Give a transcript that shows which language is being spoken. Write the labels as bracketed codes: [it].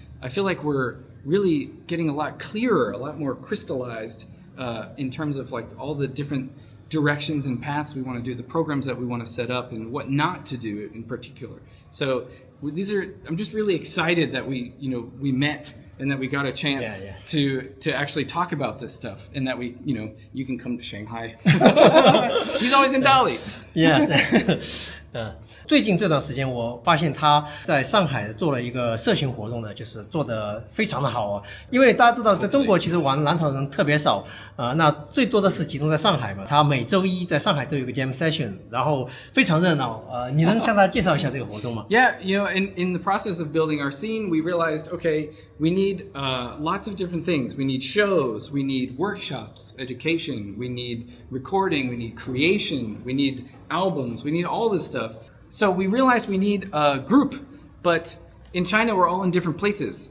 [en] I feel like we're really getting a lot clearer, a lot more crystallized in terms of like all the different directions and paths we want to do, the programs that we want to set up, and what not to do in particular. So I'm just really excited that we met and that we got a chance to actually talk about this stuff, and that you can come to Shanghai. He's always in Dali. Yes. [zh] 最近这段时间我发现他在上海做了一个社群活动呢，就是做得非常的好啊。因为大家知道在中国其实玩蓝草人特别少那最多的是集中在上海嘛。他每周一在上海都有一个 jam session， 然后非常热闹你能向大家介绍一下这个活动吗？ [en] Yeah, in the process of building our scene, we realized, okay, we need lots of different things. We need shows, we need workshops, education, we need recording, we need creation, we need albums, we need all this stuff. So we realized we need a group, but in China we're all in different places.